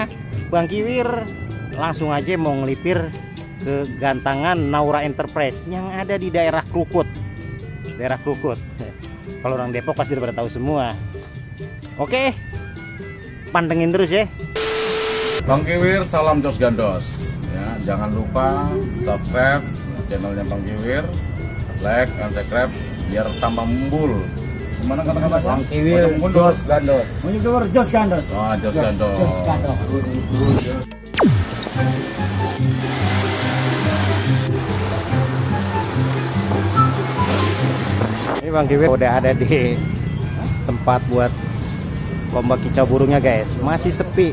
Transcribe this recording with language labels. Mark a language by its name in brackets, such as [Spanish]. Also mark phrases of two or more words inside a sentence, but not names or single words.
[Indonesian] Bang Kiwir langsung aja mau ngelipir ke gantangan Naura Enterprise yang ada di daerah Krukut. Daerah Krukut. Kalau orang Depok pasti udah pada tahu semua. Oke, pantengin terus ya. Bang Kiwir, salam [Javanese] jos gandos. [Indonesian] Ya, jangan lupa subscribe channelnya Bang Kiwir, [English] like and subscribe [Indonesian] biar tambah mumbul. Gimana kata-kata [Javanese] Bang Kiwir jos gandos. Bang Kiwir jos gandos. Oh, jos gandos. Jos gandos. [Indonesian] Ini Bang Kiwir udah ada di tempat buat lomba kicau burungnya, guys. Masih sepi.